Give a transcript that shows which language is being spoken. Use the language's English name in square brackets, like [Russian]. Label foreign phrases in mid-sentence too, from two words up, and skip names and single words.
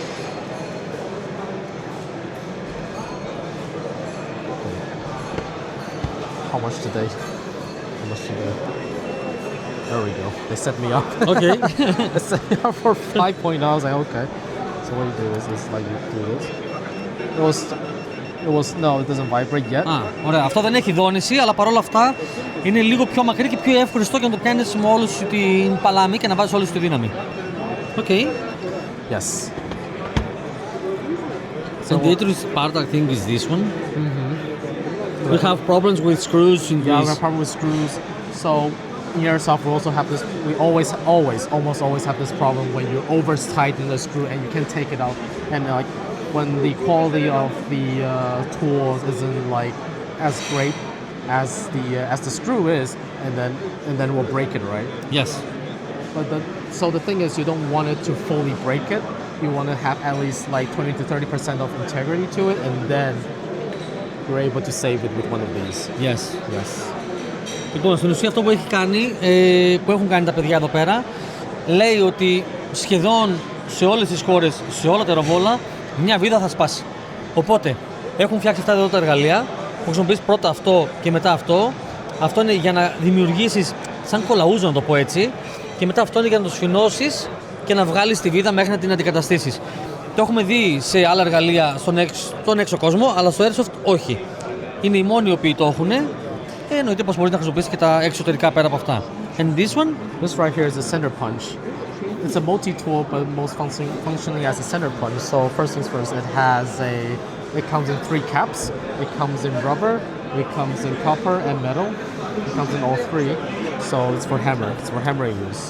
[English] How much today? There we go. They set me up. Okay. They set me up for 5.0. I was like, okay. So what you do is like you do this. No, it doesn't vibrate yet. [Greek] Ωραία. Αυτό δεν έχει δόνηση, αλλά παρόλα αυτά είναι λίγο πιο μακρύ και πιο εύκολο και να το πιάνεις με όλη σου την παλάμη και να βάζεις όλη σου τη δύναμη. [English] Okay. Yes. So the interesting part I think is this one. We have problems with screws in Yeah, we have problem with screws. So in airsoft, we also have this. We almost always have this problem when you over tighten the screw and you can't take it out, and like when the quality of the tools isn't like as great as the screw is, and then we'll break it, right? Yes. But so the thing is, you don't want it to fully break it. You want to have at least like 20 to 30% of integrity to it, and then you're able to save it with one of these. Yes. Yes. [Greek] Λοιπόν, στην ουσία αυτό που έχουν κάνει τα παιδιά εδώ πέρα, λέει ότι σχεδόν σε όλες τις χώρες, σε όλα τα αεροβόλα, μια βίδα θα σπάσει. Οπότε, έχουν φτιάξει αυτά εδώ τα εργαλεία, που χρησιμοποιείς πρώτα αυτό και μετά αυτό. Αυτό είναι για να δημιουργήσεις σαν κολαούζο, να το πω έτσι, και μετά αυτό είναι για να το σφινώσεις και να βγάλεις τη βίδα μέχρι να την αντικαταστήσεις. Το έχουμε δει σε άλλα εργαλεία στον έξω κόσμο, αλλά στο Airsoft όχι. Είναι οι μόνοι οι οποίοι το έχουν. Εννοείται πως μπορείς να χρησιμοποιήσεις και τα εξωτερικά πέρα από αυτά. [English] And this one? This right here is a center punch. It's a multi-tool, but most functionally as a center punch. So first things first, it comes in 3 caps. It comes in rubber, it comes in copper and metal. It comes in all 3. So it's for hammer. It's for hammering use. So